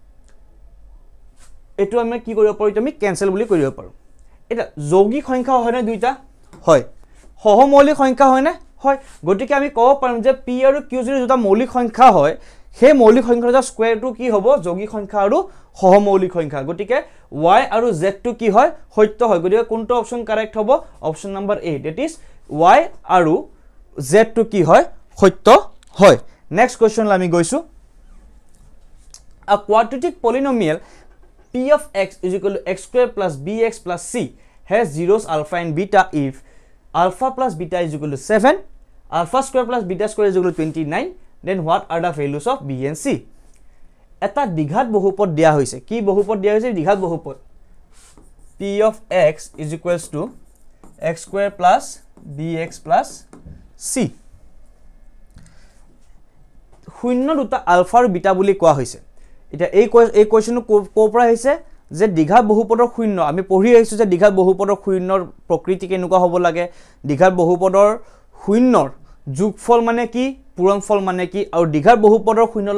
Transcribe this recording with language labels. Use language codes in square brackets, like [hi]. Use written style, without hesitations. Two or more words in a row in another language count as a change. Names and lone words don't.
[as] এটো আমি কি কৰিব পাৰো আমি ক্যান্সেল বুলি কৰিব পাৰো এটা যৌগিক সংখ্যা হয় না দুইটা হয় সহমৌলিক সংখ্যা হয় না হয় গতিকে আমি ক'ব পাৰো যে p আৰু q যদি দুটা মৌলিক সংখ্যা হয় সেই মৌলিক সংখ্যাৰ স্কয়াৰটো কি হ'ব যৌগিক সংখ্যা আৰু সহমৌলিক সংখ্যা গতিকে y আৰু z টো কি হয় সত্য হয় গতিকে কোনটো অপচন কাৰেক্ট হ'ব [en] option number [as] A [en] that is [as] y আৰু z টো কি হয় সত্য হয় [en] next question [as] আমি গৈছো [en] a quadratic polynomial p of x is equal to x square plus bx plus c has zeros alpha and beta if alpha plus beta is equal to 7 alpha square plus beta square is equal to 29 then what are the values of b and c [as] এটা দ্বিঘাত বহুপদ দিয়া হৈছে কি বহুপদ দিয়া হৈছে দ্বিঘাত বহুপদ [en] p of x is equals to x square plus bx plus c [as] শূন্য দুটা আলফা আৰু বিটা বুলি কোৱা হৈছে এটা এই কোৱেশ্চনটো কোপৰা হৈছে যে দ্বিঘাত বহুপদৰ শূন্য আমি পঢ়ি আহিছো যে দ্বিঘাত বহুপদৰ শূন্যৰ প্ৰকৃতি কেনেকুৱা হ'ব লাগে দ্বিঘাত বহুপদৰ শূন্যৰ যোগফল মানে কি পূৰণফল মানে কি আৰু দ্বিঘাত বহুপদৰ শূন্যৰ